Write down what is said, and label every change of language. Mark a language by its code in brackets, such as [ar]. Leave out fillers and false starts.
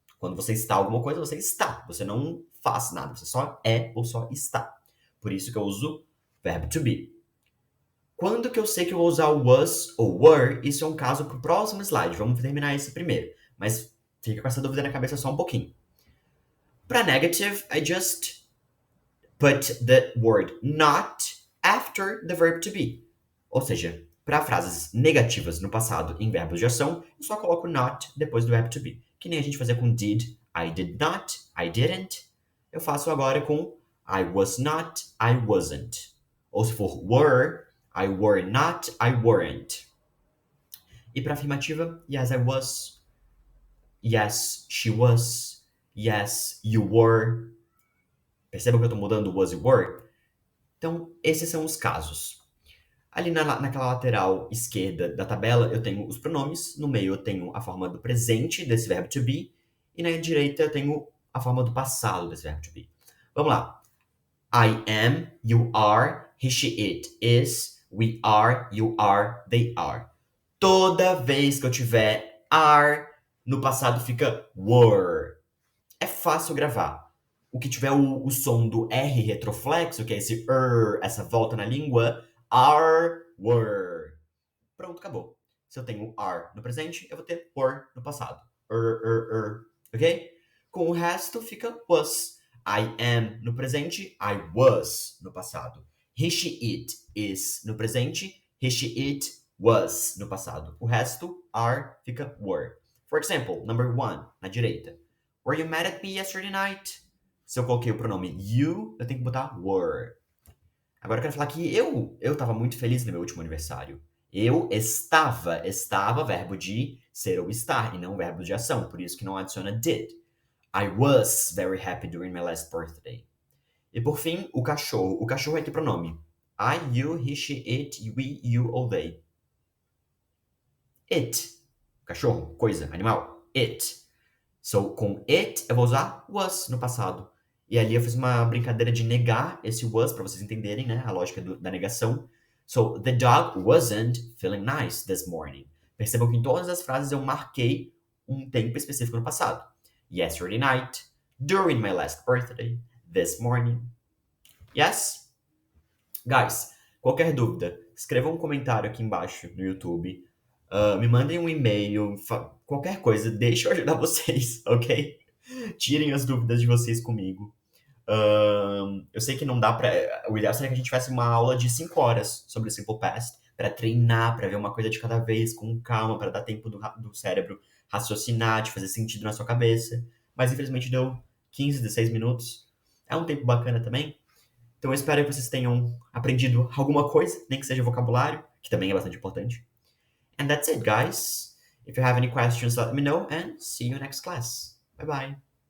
[pt] Quando você está alguma coisa, você está. Você não faz nada. Você só é ou só está. Por isso que eu uso verbo to be. Quando que eu sei que eu vou usar o was ou were, isso é um caso pro próximo slide. Vamos terminar esse primeiro. Mas fica com essa dúvida na cabeça só um pouquinho. [en] Para negative, I just put the word not after the verb to be. [pt] Ou seja, para frases negativas no passado em verbos de ação, eu só coloco not depois do verbo to be. Que nem a gente fazia com did, [en] I did not, I didn't. [pt] Eu faço agora com [en] I was not, I wasn't. [pt] Ou se for were, [en] I were not, I weren't. [pt] E para afirmativa, [en] yes, I was. Yes, she was. Yes, you were. [pt] Percebam que eu estou mudando o was e were? Então, esses são os casos. Ali naquela lateral esquerda da tabela, eu tenho os pronomes. No meio, eu tenho a forma do presente desse verbo to be. E na direita, eu tenho a forma do passado desse verbo to be. Vamos lá. [en] I am, you are, he, she, it, is, we are, you are, they are. [pt] Toda vez que eu tiver are, no passado fica were. É fácil gravar. O que tiver o som do R retroflexo, que é esse essa volta na língua, are, were. Pronto, acabou. Se eu tenho are no presente, eu vou ter were no passado. Ok? Com o resto fica was. [en] I am [pt] no presente, [en] I was [pt] no passado. [en] He, she, it, is [pt] no presente, [en] he, she, it, was [pt] no passado. O resto, are, fica were. [en] For example, number 1, [pt] na direita. [en] Were you mad at me yesterday night? [pt] Se eu coloquei o pronome you, eu tenho que botar were. Agora eu quero falar que eu tava muito feliz no meu último aniversário. Eu estava, verbo de ser ou estar, e não verbo de ação, por isso que não adiciona did. [en] I was very happy during my last birthday. [pt] E por fim, o cachorro. O cachorro é que pronome? [en] I, you, he, she, it, we, you ou they. [pt] It. Cachorro, coisa, animal. It. So, com it, eu vou usar was no passado. E ali eu fiz uma brincadeira de negar esse was, pra vocês entenderem, né? A lógica da negação. [en] So, the dog wasn't feeling nice this morning. [pt] Percebam que em todas as frases eu marquei um tempo específico no passado. [en] Yesterday night, during my last birthday, this morning. Yes? [pt] Guys, qualquer dúvida, escrevam um comentário aqui embaixo no YouTube. Me mandem um e-mail, qualquer coisa, deixa eu ajudar vocês, ok? Tirem as dúvidas de vocês comigo. Eu sei que não dá pra. O ideal seria que a gente tivesse uma aula de 5 horas sobre o Simple Past, pra treinar, pra ver uma coisa de cada vez, com calma, pra dar tempo do cérebro raciocinar, de fazer sentido na sua cabeça. Mas infelizmente deu 15, 16 minutos. É um tempo bacana também. Então eu espero que vocês tenham aprendido alguma coisa, nem que seja vocabulário, que também é bastante importante. [en] And that's it, guys. If you have any questions, let me know and see you next class. Bye bye.